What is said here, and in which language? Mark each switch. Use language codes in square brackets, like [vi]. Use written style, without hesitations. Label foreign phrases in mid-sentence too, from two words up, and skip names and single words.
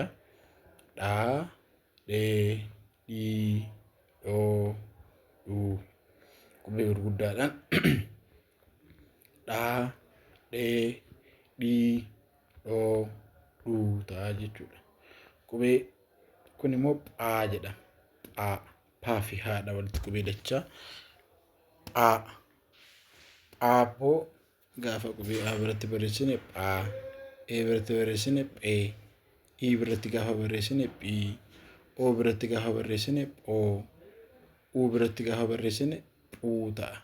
[om] Dhaa, dhee, dhii, dhoo, dhuu. Qubee gurguddaadhaan dhaa, dhee, dhii, dhoo, dhuu ta'a jechuudha. Qubee kun immoo phaa jedhama. Phaa, phaa fi haadha walitti qubee dachaa. Phaa, phaapoo gaafa qubee A biratti barreessine phaa, E biratti barreessine phee, I biratti gaafa barreessine phii, O biratti gaafa barreessine phoo, U biratti gaafa barreessine phuu ta'a.